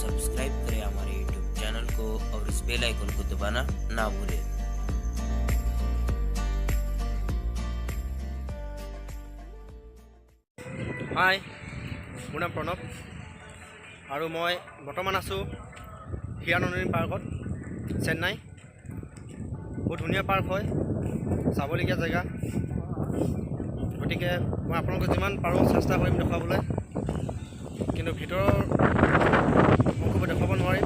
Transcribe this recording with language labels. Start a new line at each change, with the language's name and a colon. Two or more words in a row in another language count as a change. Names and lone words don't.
Hindi: सब्सक्राइब करें हमारे यूट्यूब चैनल को और इस बेल आइकन को दबाना ना भूलें। हाय,
Assamese: মোৰ নাম প্ৰণৱ আৰু মই বৰ্তমান আছোঁ হিৰানন্দী পাৰ্কত, চেন্নাই। বহুত ধুনীয়া পাৰ্ক হয়, চাবলগীয়া জেগা। গতিকে মই আপোনালোকক যিমান পাৰোঁ চেষ্টা কৰিম দেখুৱাবলৈ, কিন্তু ভিতৰৰ অংশবোৰ দেখুৱাব নোৱাৰিম।